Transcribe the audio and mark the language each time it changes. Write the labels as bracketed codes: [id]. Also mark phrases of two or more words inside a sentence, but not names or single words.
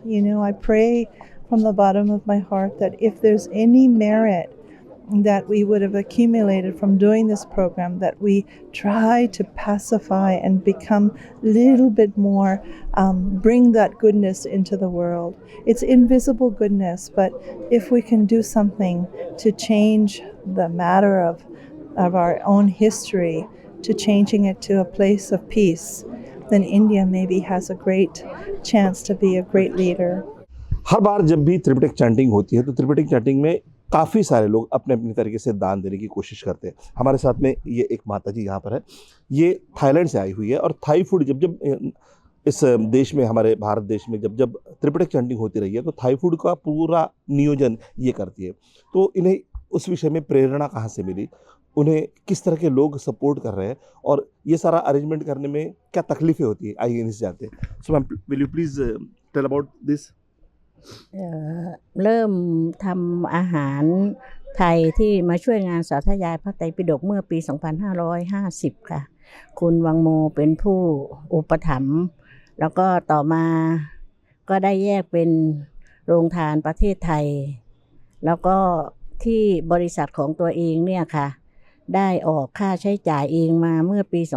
[en] I pray from the bottom of my heart that if there's any merit that we would have accumulated from doing this program, that we try to pacify and become a little bit more, bring that goodness into the world. It's invisible goodness, but if we can do something to change the matter of our own history, to changing it to a place of peace, then India maybe has a great chance to be a great leader. [hi] हर बार जब भी त्रिपिटक चैंटिंग होती है तो त्रिपिटक चैंटिंग में काफ़ी सारे लोग अपने अपनी तरीके से दान देने की कोशिश करते हैं। हमारे साथ में ये एक माता जी यहाँ पर है, ये थाईलैंड से आई हुई है और [en] Thai food [hi] जब जब इस देश में, हमारे भारत देश में जब जब त्रिपिटक चैंटिंग होती रही है तो [en] Thai food [hi] का पूरा नियोजन ये करती है। तो इन्हें उस विषय में प्रेरणा कहाँ से मिली, उन्हें किस तरह के लोग सपोर्ट कर रहे हैं और ये सारा अरेंजमेंट करने में क्या तकलीफ़ें होती है, आइए इनसे जाते हैं। [en] So ma'am, will you please tell about this. [th] เริ่มทำอาหารไทยที่มาช่วยงานสาธยายพระไตรปิฎกเมื่อปี 2550 ค่ะคุณวังโมเป็นผู้อุปถัมภ์แล้วก็ต่อมาก็ได้แยกเป็นโรงทานประเทศไทยแล้วก็ที่บริษัทของตัวเองเนี่ยค่ะได้ออกค่าใช้จ่ายเองมาเมื่อปี